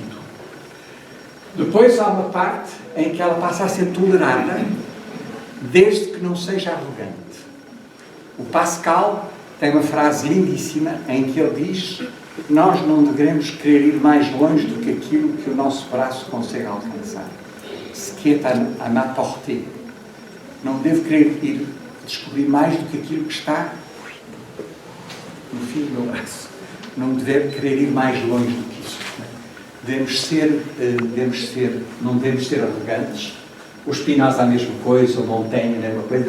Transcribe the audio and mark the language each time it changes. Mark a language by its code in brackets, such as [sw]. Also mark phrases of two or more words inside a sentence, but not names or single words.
[pt] Depois há uma parte em que ela passa a ser tolerada, desde que não seja arrogante. O Pascal tem uma frase lindíssima em que ele diz: nós não devemos querer ir mais longe do que aquilo que o nosso braço consegue alcançar. [fr] Ce qui est à ma portée. [pt] Não devo querer ir descobrir mais do que aquilo que está no fim do meu braço. Não devo querer ir mais longe do que isso. Não devemos ser arrogantes. O Spinoza a mesma coisa, o Montaigne a mesma coisa.